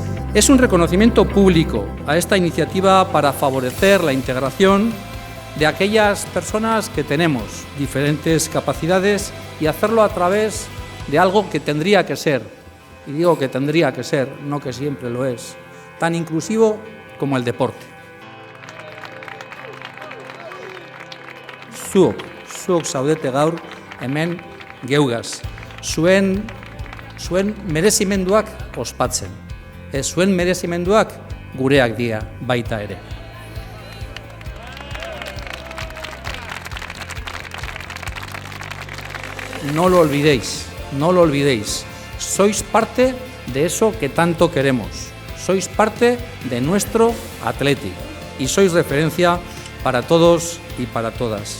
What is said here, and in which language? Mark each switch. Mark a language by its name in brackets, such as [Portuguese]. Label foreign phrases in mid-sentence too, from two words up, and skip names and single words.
[Spanish] Es un reconocimiento público a esta iniciativa para favorecer la integración de aquellas personas que tenemos diferentes capacidades y hacerlo a través de algo que tendría que ser, y digo que tendría que ser, no que siempre lo es, tan inclusivo como el deporte. [Basque] Zuok zaudete gaur hemen geugaz, zuen merezimenduak ospatzen. Zuen merezimenduak gureak dira baita ere. [Spanish] No lo olvidéis, sois parte de eso que tanto queremos, sois parte de nuestro Athletic y sois referencia para todos y para todas.